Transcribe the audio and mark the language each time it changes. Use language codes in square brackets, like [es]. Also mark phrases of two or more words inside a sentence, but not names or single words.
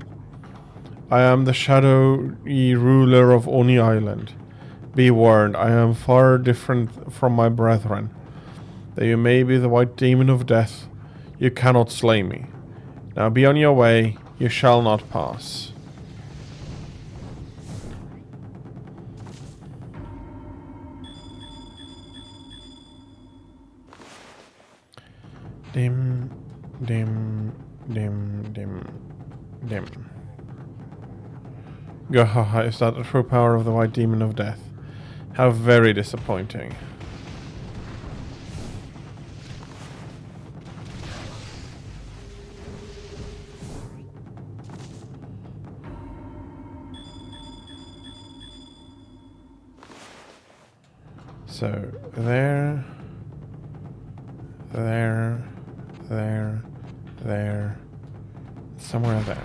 [en] I am the shadowy ruler of Oni Island. Be warned, I am far different from my brethren. Though you may be the White Demon of Death, you cannot slay me. Now be on your way, you shall not pass. Dim, dim, dim, dim, dim. Gahaha, is that the true power of the White Demon of Death? How very disappointing. So, there, somewhere there.